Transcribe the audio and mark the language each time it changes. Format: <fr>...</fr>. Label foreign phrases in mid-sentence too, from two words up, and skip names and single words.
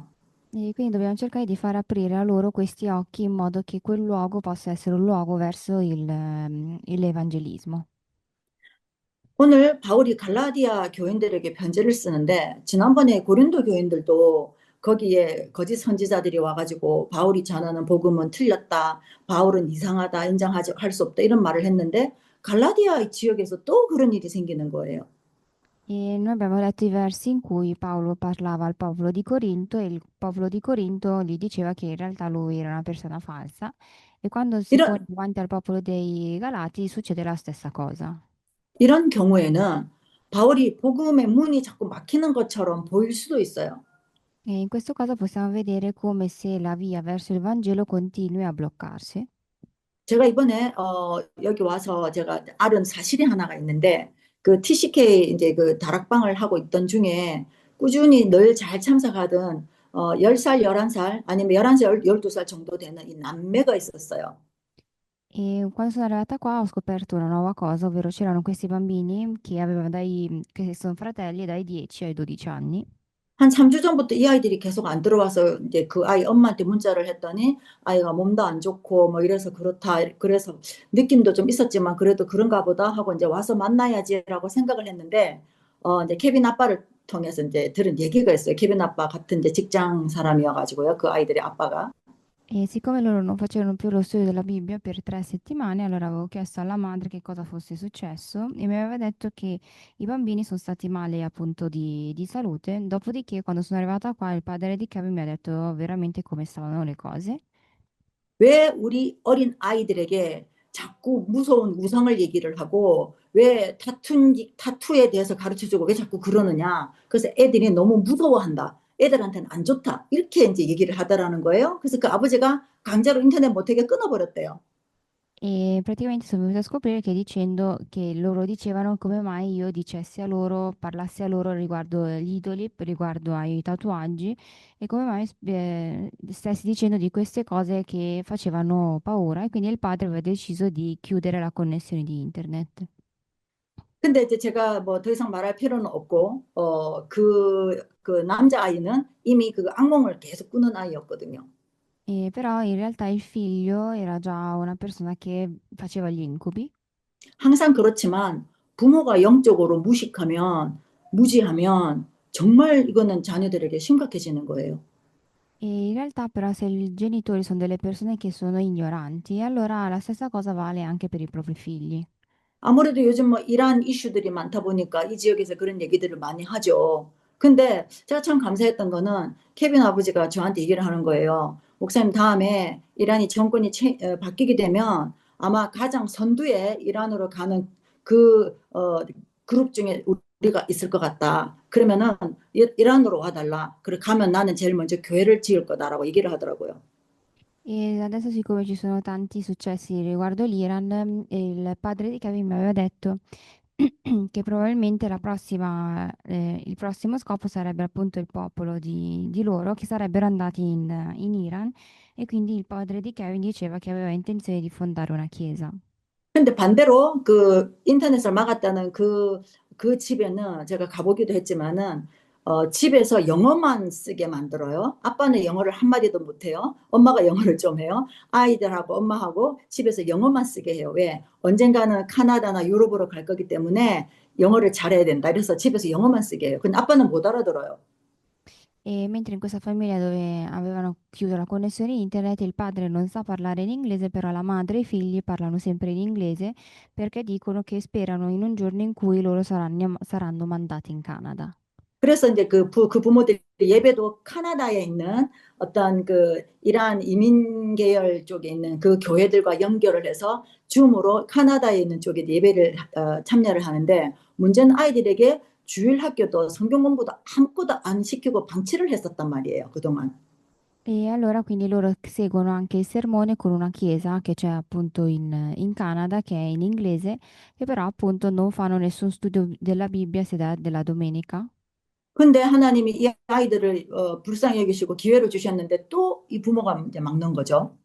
<it>E quindi dobbiamo cercare di far aprire a loro questi occhi in modo che quel luogo possa essere un luogo verso l'evangelismo.</it> <ko>오늘 바울이 갈라디아 교인들에게 편지를 쓰는데 지난번에 고린도 교인들도 거기에 거짓 선지자들이 와가지고 바울이 전하는 복음은 틀렸다, 바울은 이상하다, 인정하지 할 수 없다 이런 말을 했는데 갈라디아 지역에서 또 그런 일이 생기는 거예요.</ko> <it>E noi abbiamo letto i versi in cui Paolo parlava al popolo di Corinto e il popolo di Corinto gli diceva che in realtà lui era una persona falsa e quando si pone</it> <ko>이런</ko> <it>davanti al popolo dei Galati succede la stessa cosa.</it> <ko>이런 경우에는 바울이 복음의 문이 자꾸 막히는 것처럼 보일 수도 있어요.</ko> <it>E in questo caso possiamo vedere come se la via verso il Vangelo continui a bloccarsi.</it> <ko>제가 이번에 여기 와서 제가 알은 사실이 하나가 있는데 그 TCK 이제 그 다락방을 하고 있던 중에 꾸준히 늘 잘 참석하던 10살, 11살 아니면 11살, 12살 정도 되는 이 남매가 있었어요.</ko> <it>E quando sono arrivata qua ho scoperto una nuova cosa, ovvero c'erano questi bambini che sono fratelli dai 10 ai 12 anni.</it> <ko>한 3주 전부터 이 아이들이 계속 안 들어와서 이제 그 아이 엄마한테 문자를 했더니 아이가 몸도 안 좋고 뭐 이래서 그렇다. 그래서 느낌도 좀 있었지만 그래도 그런가 보다 하고 이제 와서 만나야지라고 생각을 했는데 이제 케빈 아빠를 통해서 이제 들은 얘기가 있어요. 케빈 아빠 같은 이제 직장 사람이어가지고요. 그 아이들의 아빠가.</ko> <it>E siccome loro non facevano più lo studio della Bibbia per 3 settimane, allora avevo chiesto alla madre che cosa fosse successo e mi aveva detto che i bambini sono stati male appunto di salute. Dopodiché, quando sono arrivata qua, il padre di Kevin mi ha detto veramente come stavano le cose.</it> <ko>왜 우리 어린 아이들에게 자꾸 무서운 우상을 얘기를 하고 왜 타투에 대해서 가르쳐주고 왜 자꾸 그러느냐. 그래서 애들이 너무 무서워한다. 애들한테는 안 좋다. 이렇게 이제 얘기를 하더라는 거예요. 그래서 그 아버지가 강제로 인터넷 못하게 끊어버렸대요.</ko> <it>E praticamente sono venuta a scoprire che dicendo che loro dicevano come mai io dicessi a loro, parlassi a loro riguardo gli idoli, riguardo ai tatuaggi e come mai stessi dicendo di queste cose che facevano paura e quindi il padre aveva deciso di chiudere la connessione di internet.</it> <ko>근데 이제 제가 뭐 더 이상 말할 필요는 없고, 그 남자아이는 이미 그 악몽을 계속 꾸는 아이였거든요.</ko> <it>E però in realtà il figlio era già una persona che faceva gli incubi.</it> <ko>항상 그렇지만 부모가 영적으로 무식하면, 무지하면 정말 이거는 자녀들에게 심각해지는 거예요.</ko> <it>E in realtà però se i genitori sono delle persone che sono ignoranti, allora la stessa cosa vale anche per i propri figli.</it> <ko>아무래도 요즘 뭐 이란 이슈들이 많다 보니까 이 지역에서 그런 얘기들을 많이 하죠. 근데 제가 참 감사했던 거는 케빈 아버지가 저한테 얘기를 하는 거예요. 목사님 다음에 이란이 정권이 바뀌게 되면 아마 가장 선두에 이란으로 가는 그 그룹 중에 우리가 있을 것 같다. 그러면은 이란으로 와달라. 그래 가면 나는 제일 먼저 교회를 지을 거다라고 얘기를 하더라고요.</ko> <it>E adesso siccome ci sono tanti successi riguardo l'Iran, il padre di Kevin mi aveva detto che probabilmente il prossimo scopo sarebbe appunto il popolo di loro che sarebbero andati in Iran e quindi il padre di Kevin diceva che aveva intenzione di fondare una chiesa.</it> <ko>근데 반대로 그 인터넷을 막았다는 그 집에는 제가 가보기도 했지만은 집에서 영어만 쓰게 만들어요. 아빠는 영어를 한마디도 못해요. 엄마가 영어를 좀 해요. 아이들하고 엄마하고 집에서 영어만 쓰게 해요. 왜? 언젠가는 카나다나 유럽으로 갈 거기 때문에 영어를 잘해야 된다. 그래서 집에서 영어만 쓰게 해요. 근데 아빠는 못 알아들어요.</ko> <it>E mentre in questa famiglia dove avevano chiuso la connessione internet, il padre non sa parlare in inglese, però la madre e i figli parlano sempre in inglese perché dicono che sperano in un giorno in cui loro saranno mandati in Canada.</it> <ko>그래서 이제 그 부모들이 예배도 카나다에 있는 어떤 그 이란 이민 계열 쪽에 있는 그 교회들과 연결을 해서 줌으로 카나다에 있는 쪽에 예배를 참여를 하는데 문제는 아이들에게 주일 학교도 성경 공부도 아무것도 안 시키고 방치를 했었단 말이에요, 그동안.</ko> <it>E allora quindi loro seguono anche il sermone con una chiesa che c'è appunto in Canada, che è in inglese, che però appunto non fanno nessun studio della Bibbia sia della domenica.</it> <ko>근데 하나님이 이 아이들을 불쌍히 여기시고 기회를 주셨는데 또 이 부모가 이제 막는 거죠.</ko>